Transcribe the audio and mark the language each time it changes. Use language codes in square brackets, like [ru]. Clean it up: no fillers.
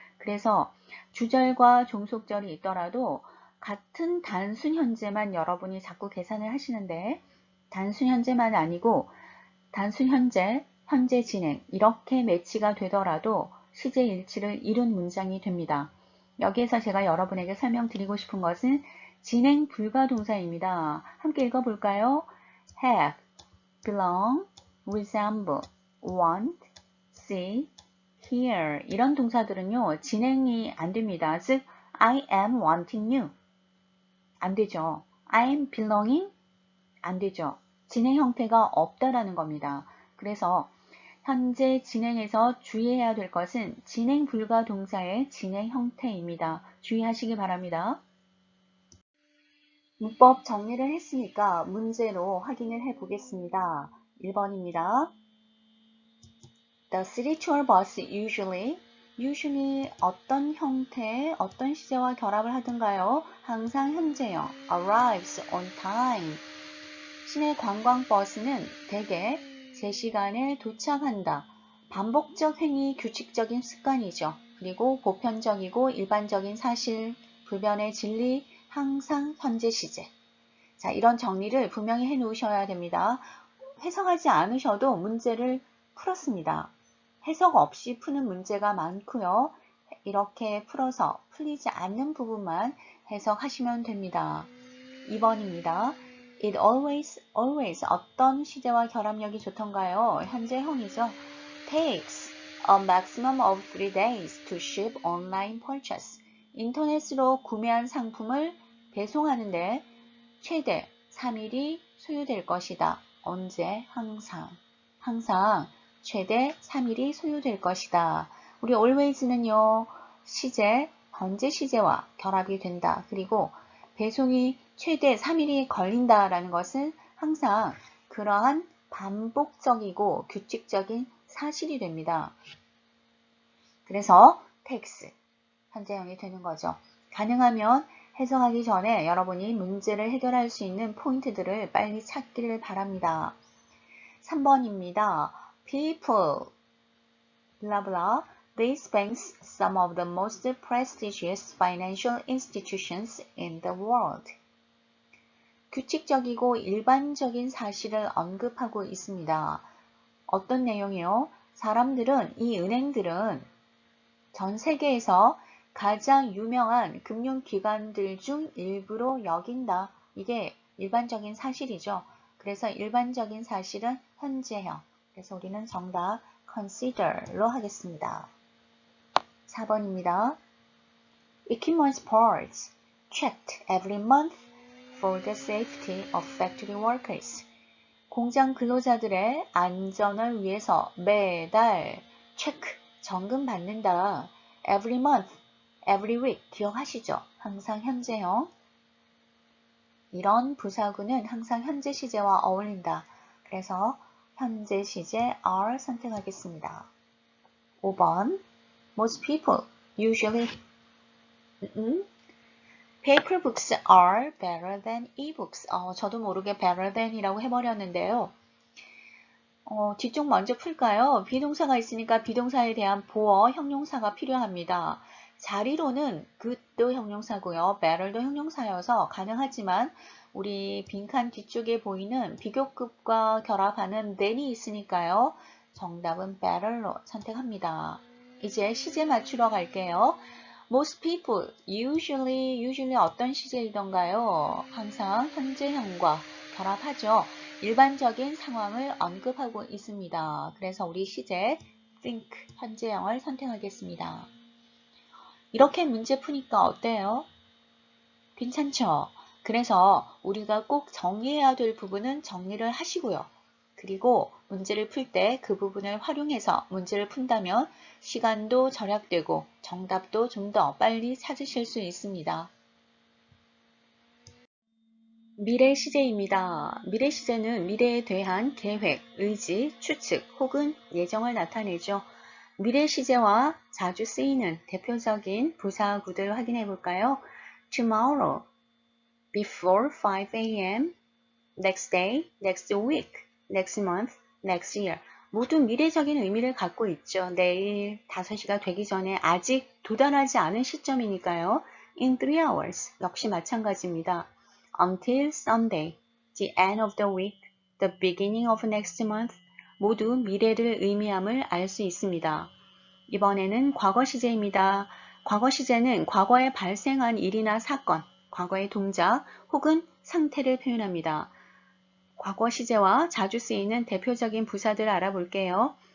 [ko] 그래서 주절과 종속절이 있더라도 같은 단순 현재만 여러분이 자꾸 계산을 하시는데 단순 현재만 아니고 단순 현재, 현재 진행 이렇게 매치가 되더라도 시제 일치를 이룬 문장이 됩니다. 여기에서 제가 여러분에게 설명드리고 싶은 것은 진행 불가 동사입니다. 함께 읽어볼까요? [en] have, belong, resemble, want, see, hear [ko] 이런 동사들은요. 진행이 안 됩니다. 즉 [en] I am wanting you [ko] 안 되죠. [en] I am belonging [ko] 안 되죠. 진행 형태가 없다라는 겁니다. 그래서 현재 진행에서 주의해야 될 것은 진행 불가 동사의 진행 형태입니다. 주의하시기 바랍니다. 문법 정리를 했으니까 문제로 확인을 해 보겠습니다. 1번입니다. [en] The city tour bus usually [ko] 어떤 형태, 어떤 시제와 결합을 하든가요? 항상 현재형 [en] arrives on time. [ko] 시내 관광버스는 대개 제 시간에 도착한다. 반복적 행위, 규칙적인 습관이죠. 그리고 보편적이고 일반적인 사실, 불변의 진리, 항상 현재 시제. 자, 이런 정리를 분명히 해 놓으셔야 됩니다. 해석하지 않으셔도 문제를 풀었습니다. 해석 없이 푸는 문제가 많고요. 이렇게 풀어서 풀리지 않는 부분만 해석하시면 됩니다. 2번입니다. [en] It always [ko] 어떤 시제와 결합력이 좋던가요? 현재형이죠. [en] Takes a maximum of 3 days to ship online purchase. [ko] 인터넷으로 구매한 상품을 배송하는데 최대 3일이 소요될 것이다. 언제? 항상 최대 3일이 소요될 것이다. 우리 always는요. 시제, 현재 시제와 결합이 된다. 그리고 배송이 최대 3일이 걸린다라는 것은 항상 그러한 반복적이고 규칙적인 사실이 됩니다. 그래서 takes, 현재형이 되는 거죠. 가능하면 해석하기 전에 여러분이 문제를 해결할 수 있는 포인트들을 빨리 찾기를 바랍니다. 3번입니다. [en] People, blah blah, these banks some of the most prestigious financial institutions in the world. [ko] 규칙적이고 일반적인 사실을 언급하고 있습니다. 어떤 내용이요? 사람들은, 이 은행들은 전 세계에서 가장 유명한 금융기관들 중 일부로 여긴다. 이게 일반적인 사실이죠. 그래서 일반적인 사실은 현재형. 그래서 우리는 정답 consider로 하겠습니다. 4번입니다. [en] Equipment parts checked every month for the safety of factory workers. [ko] 공장 근로자들의 안전을 위해서 매달 체크, 점검받는다. [en] Every month, every week [ko] 기억하시죠? 항상 현재형. 이런 부사구는 항상 현재 시제와 어울린다. 그래서 현재 시제 are 선택하겠습니다. [en] 5번 Most people usually paper books are better than e-books. [ko] 저도 모르게 [en] better than [ko] 이라고 해버렸는데요. 뒤쪽 먼저 풀까요? 비동사가 있으니까 비동사에 대한 보어, 형용사가 필요합니다. 자리로는 good도 형용사고요. better도 형용사여서 가능하지만 우리 빈칸 뒤쪽에 보이는 비교급과 결합하는 than이 있으니까요. 정답은 better로 선택합니다. 이제 시제 맞추러 갈게요. [en] Most people usually [ko] 어떤 시제이던가요? 항상 현재형과 결합하죠. 일반적인 상황을 언급하고 있습니다. 그래서 우리 시제 think 현재형을 선택하겠습니다. 이렇게 문제 푸니까 어때요? 괜찮죠? 그래서 우리가 꼭 정리해야 될 부분은 정리를 하시고요. 그리고 문제를 풀 때 그 부분을 활용해서 문제를 푼다면 시간도 절약되고 정답도 좀 더 빨리 찾으실 수 있습니다. 미래 시제입니다. 미래 시제는 미래에 대한 계획, 의지, 추측 혹은 예정을 나타내죠. 미래 시제와 자주 쓰이는 대표적인 부사구들 확인해 볼까요? [en] Tomorrow, before 5 a.m., next day, next week, next month, next year. [ko] 모두 미래적인 의미를 갖고 있죠. 내일 5시가 되기 전에 아직 도달하지 않은 시점이니까요. [en] In 3 hours [ko] 역시 마찬가지입니다. [en] Until Sunday, the end of the week, the beginning of next month [ko] 모두 미래를 의미함을 알 수 있습니다. 이번에는 과거 시제입니다. 과거 시제는 과거에 발생한 일이나 사건, 과거의 동작 혹은 상태를 표현합니다. 과거 시제와 자주 쓰이는 대표적인 부사들 알아볼게요.